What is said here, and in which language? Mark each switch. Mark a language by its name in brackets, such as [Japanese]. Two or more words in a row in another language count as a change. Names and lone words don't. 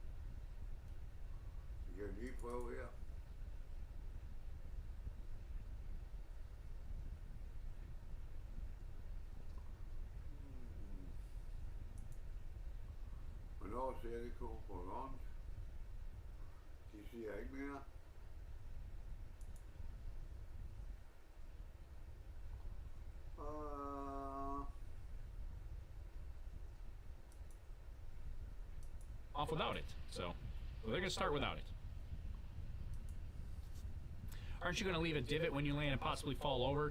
[Danish] Vi kan lige prøve her. Hvornår ser det på launch? De siger ikke mere. [English] Off without it, so they're gonna start without it. Aren't you gonna leave a divot when you land and possibly fall over?